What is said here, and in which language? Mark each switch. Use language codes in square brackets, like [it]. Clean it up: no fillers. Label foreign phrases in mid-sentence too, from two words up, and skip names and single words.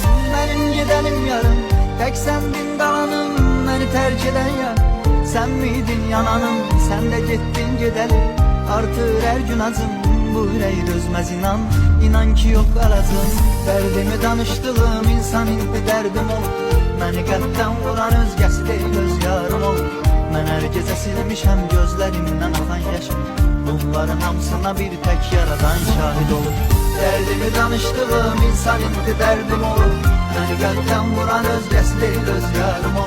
[tr] Benim gidenim yarım, tek sendin kalanım. Beni terk eden yarım, sen miydin yananım? Sen de gittin gidelim, artır her gün acım. Bu yüreği dözmez inan, inan ki yok kalacağım. [az] Derdimi danıştığım insan indi derdim ol. Məni qəlbdən vuran özgəsi deyil, öz yarım ol. Mən hər gecə silmişəm gözlərimdən axan yaşım. Bunların hamısına bir tək yaradan şahid olur. Dərdimi danışdığım insan indi dərdim olur. Məni qəlbdən vuran özgəsi deyil, öz yarım ol.